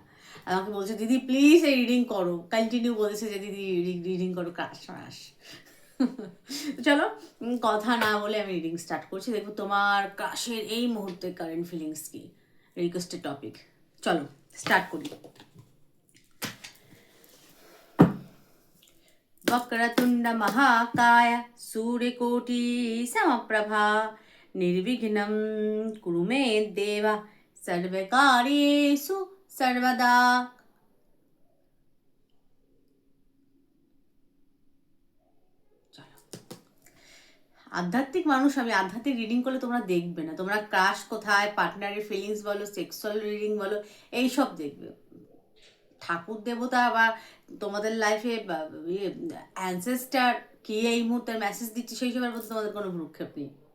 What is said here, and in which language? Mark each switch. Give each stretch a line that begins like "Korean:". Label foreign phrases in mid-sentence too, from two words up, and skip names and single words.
Bangla: আমাকে বলছে দিদি প্লিজ এই রিডিং করো, কন্টিনিউ বলেছে যে দিদি রিডিং করো
English: crush crush.
Bangla: চলো, কথা না বলে আমি
English: reading start
Bangla: করছি। দেখবো তোমার ক্রাশের এই মুহূর্তে
English: current feelings
Bangla: কি।
English: requested topic,
Bangla: চলো স্টার্ট করি।
Sanskrit: वक्रतुंड महाकाय सूर्यकोटि समप्रभा निर्विघ्नं कुरु मे देव सर्वकार्येषु सर्वदा।
Bangla: আধ্যাত্মিক মানুষ আমি, আধ্যাত্মিক রিডিং করলে তোমরা দেখবে না, তোমরা ক্রাশ কোথায়, পার্টনারের ফিলিংস বলো,
English: sexual reading
Bangla: বলো, এইসব দেখবে। ঠাকুর দেবতা বা তোমাদের লাইফে অ্যানসেস্টার কে এই মুহূর্তে মেসেজ দিচ্ছে সেই সবের প্রতি তোমাদের কোনো ভ্রুক্ষেপ নেই।